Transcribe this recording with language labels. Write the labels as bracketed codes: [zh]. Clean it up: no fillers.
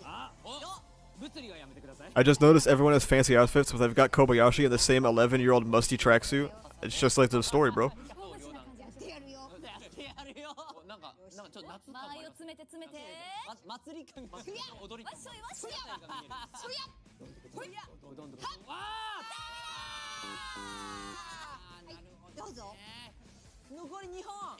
[ja] あ、物理はやめてください。 [en] I just noticed everyone has fancy outfits, but they've got Kobayashi in the same 11-year-old musty tracksuit. It's just like the story, bro. [ja] やってやるよ。やってやるよ。なんかちょっと夏感もあります。間合いを詰めて詰めて。祭り感が踊りわっしょいわっしょい。そりゃ。どんどん。わどうぞ。残り2本。